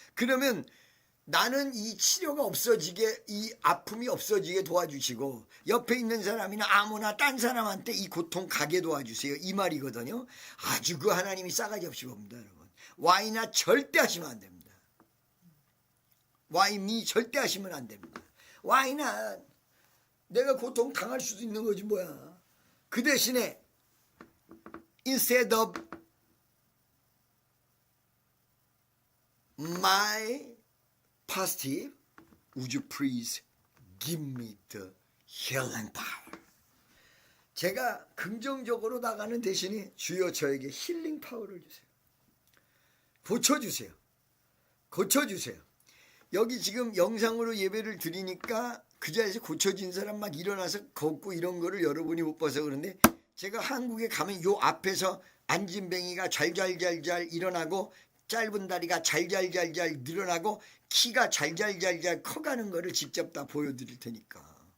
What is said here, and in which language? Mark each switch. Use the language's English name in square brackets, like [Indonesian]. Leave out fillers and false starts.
[Korean] 그러면 나는 이 치료가 없어지게, 이 아픔이 없어지게 도와주시고 옆에 있는 사람이나 아무나 딴 사람한테 이 고통 가게 도와주세요. 이 말이거든요. 아주 그 하나님이 싸가지 없이 봅니다. 여러분. 와이낫 절대 하시면 안 됩니다. [English] Why me? [Korean] 절대 하시면 안 됩니다. 와이낫. 내가 고통 당할 수도 있는 거지 뭐야. 그 대신에 [English] instead of my positive, would you please give me the healing power? [Korean] 제가 긍정적으로 나가는 대신에 주여 저에게 힐링 파워를 주세요. 고쳐주세요. 고쳐주세요. 여기 지금 영상으로 예배를 드리니까 그 자리에서 고쳐진 사람 막 일어나서 걷고 이런 거를 여러분이 못 봐서 그런데 제가 한국에 가면 요 앞에서 앉은뱅이가 잘잘잘잘 일어나고 짧은 다리가 잘잘잘잘 늘어나고 키가 잘잘잘잘 커가는 거를 직접 다 보여드릴 테니까.